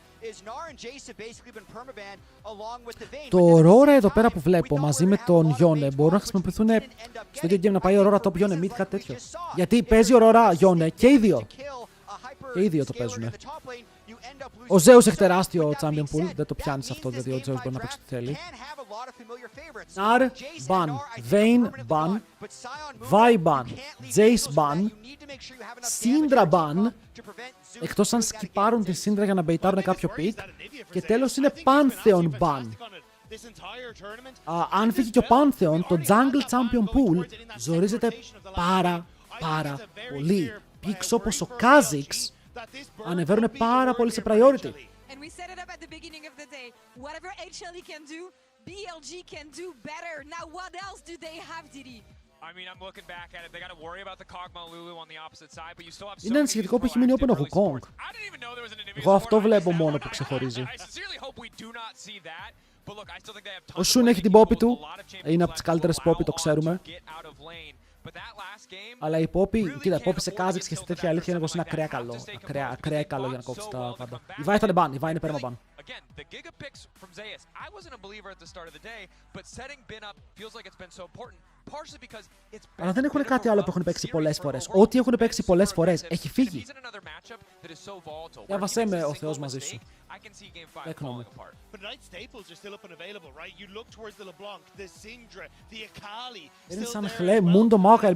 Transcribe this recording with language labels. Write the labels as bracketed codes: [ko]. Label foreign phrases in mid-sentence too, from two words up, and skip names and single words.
[el] Το Aurora εδώ πέρα που βλέπω μαζί με τον Yone μπορούν να χρησιμοποιηθούν στο ίδιο game, να πάει Aurora top Yone mid, κάτι τέτοιο. Γιατί παίζει Aurora Yone και οι δύο. Και οι δύο το παίζουν. Ο Zeus έχει τεράστιο [en] champion pool. [el] Δεν το πιάνεις αυτό, δηλαδή ο Zeus μπορεί να παίξει ό,τι θέλει. Nar, ban. Vayne, ban. Vi, ban. Jace, ban. Syndra, ban. Εκτός αν σκυπάρουν τη Syndra για να μπεϊτάρουν κάποιο pick. Και τέλος είναι Pantheon, ban. Αν φύγει και ο Pantheon, το [en] Jungle Champion Pool [el] ζορίζεται πάρα πολύ. Picks όπως ο Kha'Zix ανεβαίνουν πάρα πολύ σε priority. [en] And we set it up at the beginning of the day. Whatever HLE can do, BLG can do better. Now what else do they have, Didi? I mean, I'm looking back at it. They got to worry about the Kog'Maw Lulu on the opposite side, but you still have so [el] Είναι ανησυχητικό που έχει μείνει open ο Wukong. Εγώ αυτό βλέπω μόνο που ξεχωρίζει. Ο Shun έχει την Poppy του. Είναι από τις καλύτερες Poppy, το ξέρουμε. Αλλά η Poppy, κοίτα, η Poppy σε Kha'Zix και σε τέτοια αλήθεια είναι πως είναι ακραία καλό. Ακραία καλό για να κόψει τα πάντα. Η Vi θα είναι ban, η Vi είναι πέρμα ban. [en] Again, the Giga picks from Zeus. I wasn't a believer at the start of the day, but setting Bin up feels like it's been so important. Partially because it's been. [el] Αλλά δεν έχουν κάτι άλλο που έχουν παίξει πολλές φορές. Ό,τι έχουν παίξει πολλές φορές έχει φύγει. Διάβασέ με ο Θεός μαζί σου. Έκνο μου. Είναι σαν χλέ, Mundo Maokai LB.